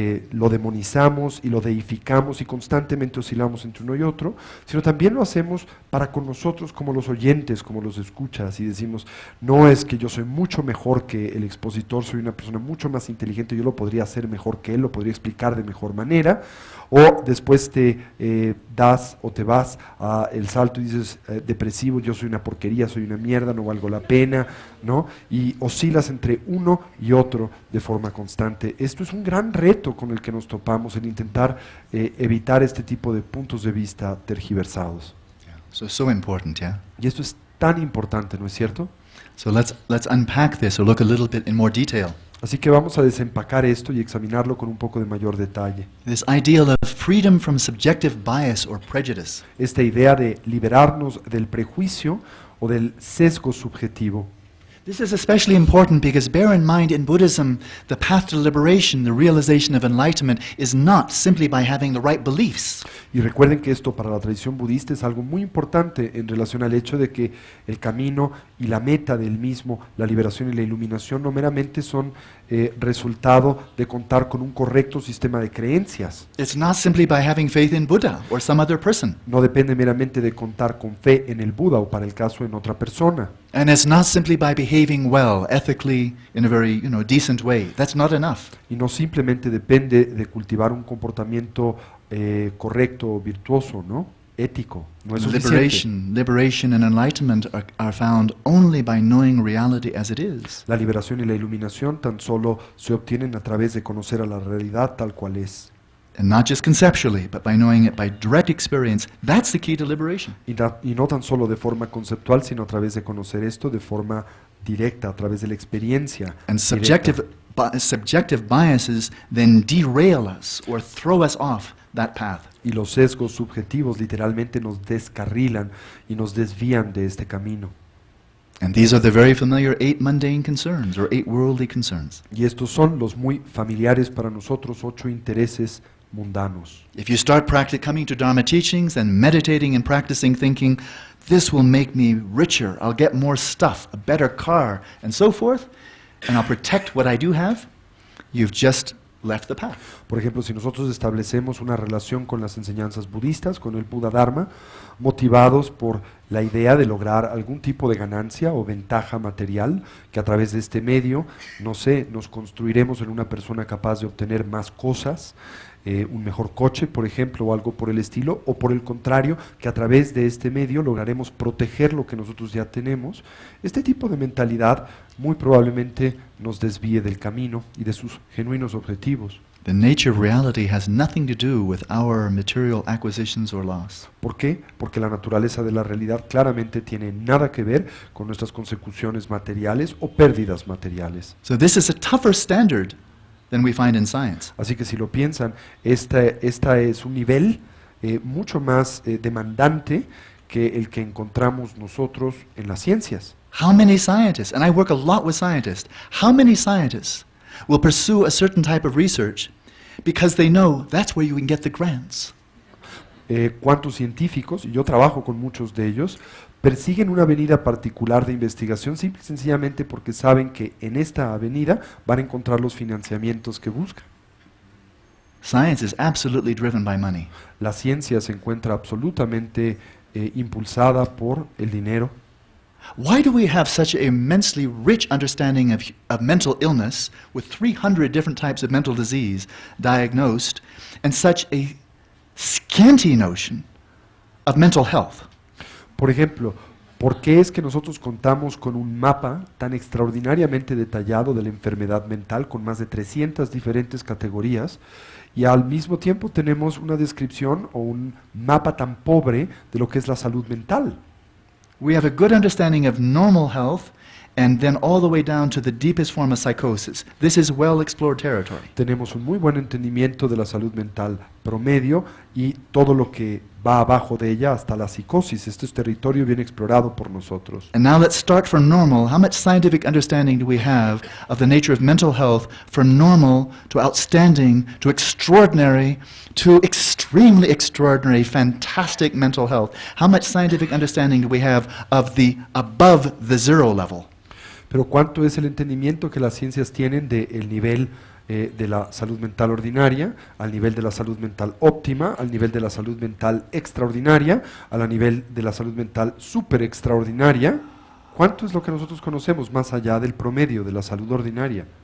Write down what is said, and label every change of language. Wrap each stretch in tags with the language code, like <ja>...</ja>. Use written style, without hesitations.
<es>lo demonizamos y lo deificamos y constantemente oscilamos entre uno y otro, sino también lo hacemos para con nosotros como los oyentes, como los escuchas, y decimos, no es que yo soy mucho mejor que el expositor, soy una persona mucho más inteligente, yo lo podría hacer mejor que él, lo podría explicar de mejor manera, o después te das o te vas a el salto y dices, depresivo, yo soy una porquería, soy una mierda, no valgo la pena, ¿no? Y oscilas entre uno y otro de forma constante. Esto es un gran reto con el que nos topamos, el intentar evitar este tipo de puntos de vista tergiversados.</es> <en>Yeah. So important, yeah?</en> <es>Y esto es tan importante, ¿no es cierto?</es> <en>So let's unpack this or look a little bit in more detail.</en> <es>Así que vamos a desempacar esto y examinarlo con un poco de mayor detalle.</es> <en>This ideal of freedom from subjective bias or prejudice.</en> <es>Esta idea de liberarnos del prejuicio o del sesgo subjetivo.</es> <en>This is especially important because bear in mind in Buddhism, the path to liberation, the realization of enlightenment, is not simply by having the right beliefs.</en> <es>Y recuerden que esto para la tradición budista es algo muy importante en relación al hecho de que el camino y la meta del mismo, la liberación y la iluminación, no meramente son resultado de contar con un correcto sistema de creencias.</es> <en>It's not simply by having faith in Buddha or some other person.</en> <es>No depende meramente de contar con fe en el Buda o para el caso en otra persona.</es> <en>And it's not simply by behaving well, ethically, in a very, decent way. That's not enough.</en> <es>Y no simplemente depende de cultivar un comportamiento correcto o virtuoso, ¿no? Ético. No es suficiente.</es> <en>Liberation and enlightenment are found only by knowing reality as it is.</en> <es>La liberación y la iluminación tan solo se obtienen a través de conocer a la realidad tal cual es.</es> <en>And not just conceptually, but by knowing it by direct experience. That's the key to liberation.</en> <es>Y no tan solo de forma conceptual, sino a través de conocer esto de forma directa, a través de la experiencia.</es> <en>And subjective biases then derail us or throw us off that path.</en> <es>Y los sesgos subjetivos literalmente nos descarrilan y nos desvían de este camino.</es> <en>And these are the very familiar 8 mundane concerns or 8 worldly concerns.</en> <es>Y estos son los muy familiares para nosotros 8 intereses mundanos.</es> <en>If you start coming to Dharma teachings and meditating and practicing thinking, this will make me richer, I'll get more stuff, a better car, and so forth, and I'll protect what I do have, you've just left the path.</en> <es>Por ejemplo, si nosotros establecemos una relación con las enseñanzas budistas, con el Buda Dharma, motivados por la idea de lograr algún tipo de ganancia o ventaja material, que a través de este medio, no sé, nos construiremos en una persona capaz de obtener más cosas, un mejor coche, por ejemplo, o algo por el estilo, o por el contrario, que a través de este medio lograremos proteger lo que nosotros ya tenemos. Este tipo de mentalidad muy probablemente nos desvíe del camino y de sus genuinos objetivos.</es> <en>The nature of reality has nothing to do with our material acquisitions or loss.</en> <es>¿Por qué? Porque la naturaleza de la realidad claramente tiene nada que ver con nuestras consecuciones materiales o pérdidas materiales.</es> <en>So this is a tougher standard than we find in science.</en> <es>Así que si lo piensan, esta es un nivel mucho más demandante que el que encontramos nosotros en las ciencias.</es> <en>How many scientists, and I work a lot with scientists, how many scientists will pursue a certain type of research because they know that's where you can get the grants?</en> <es>¿Cuántos científicos, y yo trabajo con muchos de ellos, persiguen una avenida particular de investigación simple y sencillamente porque saben que en esta avenida van a encontrar los financiamientos que buscan?</es> <en>Science is absolutely driven by money.</en> <es>La ciencia se encuentra absolutamente impulsada por el dinero.</es> <en>Why do we have such an immensely rich understanding of mental illness with 300 different types of mental disease diagnosed and such a scanty notion of mental health?</en> <es>Por ejemplo, ¿por qué es que nosotros contamos con un mapa tan extraordinariamente detallado de la enfermedad mental con más de 300 diferentes categorías y al mismo tiempo tenemos una descripción o un mapa tan pobre de lo que es la salud mental?</es> <en>We have a good understanding of normal health and then all the way down to the deepest form of psychosis. This is well-explored territory.</en> <es>Tenemos un muy buen entendimiento de la salud mental promedio y todo lo que va abajo de ella hasta la psicosis. Este es territorio bien explorado por nosotros.</es> <en>And now let's start from normal. How much scientific understanding do we have of the nature of mental health, from normal to outstanding to extraordinary to extremely extraordinary, fantastic mental health? How much scientific understanding do we have of the above the zero level?</en> <es>Pero ¿cuánto es el entendimiento que las ciencias tienen del nivel de la salud mental ordinaria, al nivel de la salud mental óptima, al nivel de la salud mental extraordinaria, al nivel de la salud mental super extraordinaria? ¿Cuánto es lo que nosotros conocemos más allá del promedio de la salud ordinaria?</es>